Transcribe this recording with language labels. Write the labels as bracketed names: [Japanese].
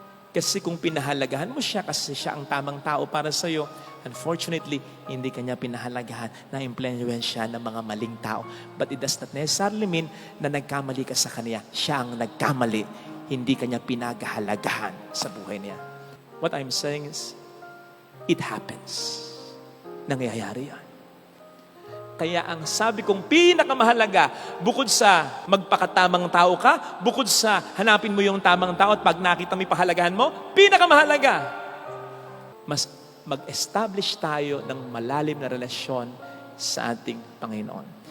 [Filipino] Kasi kung pinahalagahan mo siya kasi siya ang tamang tao para sa'yo, unfortunately, hindi kanya pinahalagahan na impluensya ng mga maling tao. [English] But it does not necessarily mean [Filipino] na nagkamali ka sa kanya. Siya ang nagkamali. Hindi kanya pinagahalagahan sa buhay niya. [English] What I'm saying is, it happens. [Filipino] Nangyayari yan. Kaya ang sabi kong pinakamahalaga, bukod sa magpakatamang tao ka, bukod sa hanapin mo yung tamang tao at pag nakita mo yung pahalagahan mo, pinakamahalaga, mas mag-establish tayo ng malalim na relasyon sa ating Panginoon.